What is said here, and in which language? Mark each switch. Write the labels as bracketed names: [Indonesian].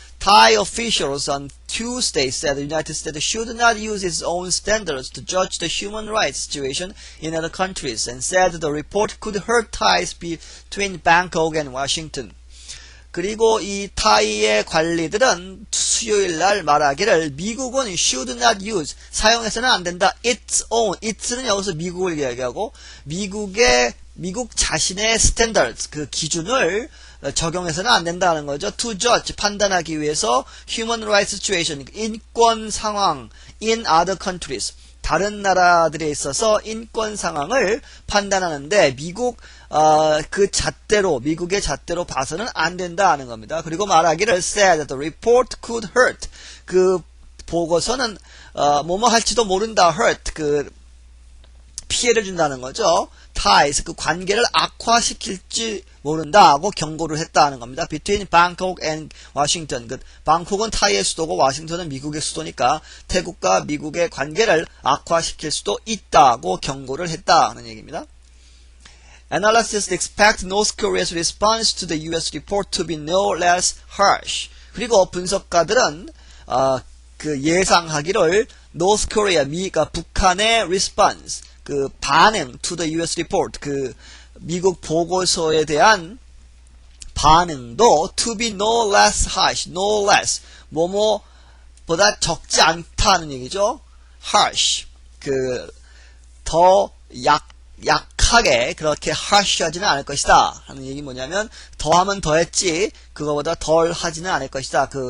[English] Thai officials on Tuesday said the United States should not use its own standards to judge the human rights situation in other countries and said the report could hurt ties between Bangkok and Washington. [Korean] 그리고 이 타이의 관리들은 수요일 날 말하기를 미국은 [English] should not use [Korean] 사용해서는 안 된다. [English] its own [Korean] it는 여기서 미국을 이야기하고 미국 자신의 standards 그 기준을 적용해서는 안 된다는 거죠. To judge 판단하기 위해서 [English] human rights situation [Korean] 인권 상황 [English] in other countries [Korean] 다른 나라들에 있어서 인권 상황을 판단하는데 미국의 잣대로 봐서는 안 된다는 겁니다. 그리고 말하기를 [English] said the report could hurt [Korean] 그 보고서는 뭐뭐 할지도 모른다 hurt 피해를 준다는 거죠. ties 그 관계를 악화시킬지 모른다고 경고를 했다는 겁니다. [English] Between Bangkok and Washington [Korean] 방콕은 타이의 수도고 워싱턴은 미국의 수도니까 태국과 미국의 관계를 악화시킬 수도 있다고 경고를 했다는 얘기입니다. [English] Analysts expect North Korea's response to the U.S. report to be no less harsh. [Korean] 그리고 분석가들은 예상하기를 [English] North Korea 북한의 response 반응 to the U.S. [Korean] report 미국 보고서에 대한 반응도 [English] to be no less harsh, [Korean] no less 뭐뭐보다 적지 않다는 얘기죠. harsh 더 약하게 그렇게 harsh하지는 않을 것이다 하는 얘기 뭐냐면 더하면 더했지 그거보다 덜 하지는 않을 것이다.